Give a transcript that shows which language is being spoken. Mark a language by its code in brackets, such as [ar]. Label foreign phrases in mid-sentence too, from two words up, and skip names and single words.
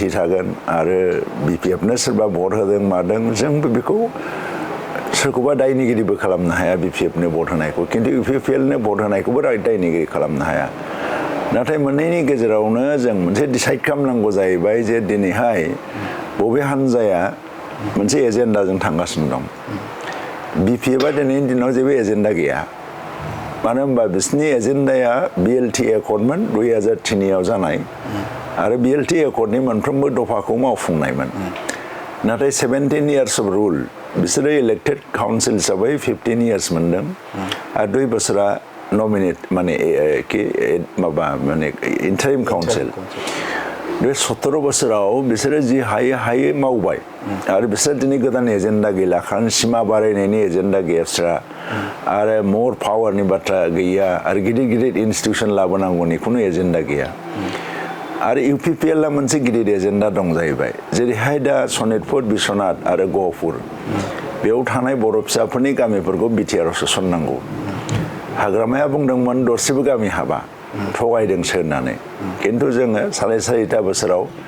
[brx] थागोन आरो BPF-नो सोरबा भट होदों मादों जोंबो बेखौ सोरखौबा दायनिगिरिबो खालामनो हाया BPF-नो भट होनायखौ किन्तु UPPL-नो भट होनायखौबो दायनिगिरि खालामनो हाया नाथाय मोननैनि गेजेरावनो जों मोनसे डिसाइड खालामनांगौ जाहैबाय जे दिनैहाय बबे हान्जाया मोनसे एजेन्डाजों थांगासिनो दं BPF-आ दिनैनि दिनाव जेबो एजेन्डा गैया मानो होनबा बिसोरनि एजेन्डाया BLT एकर्डमोन 2003 जानाय आरो BLT एकर्डनि मोनफ्रोमबो दफाखौ मावफुंनायमोन नाथाय [en] 17 years of rule [brx] बिसोरो [en] elected council [brx] हिसाबै 15 years मोनदों आरो 2 बोसोरा नमिनेट माने माबा माने [en] interim council [brx] बे 17 बोसोराव बिसोरो जि हायै मावबाय आरो बिसोर दिनै गोदान एजेन्डा गैला खारन सिमा बारायनायनि एजेन्डा गैयास्रा आरो मोर पावारनि बाथ्रा गैया आरो गिदिर इन्स्टिट्यूशन लाबोनांगौनि खुनु एजेन्डा गैया आरो UPPL आ मोनसे गिदिर एजेन्डा दं जाहैबाय जेरैहाय दा सनितपुर बिश्वनाथ आरो गहपुर बेयाव थानाय बर' फिसाफोरनि गामिफोरखौ BTR आव सोसननांगौ हाग्रामाया बुंदोंमोन दरसेबो गामि हाबा थगायदोंसो होननानै किन्तु जोङो साराय बोसोराव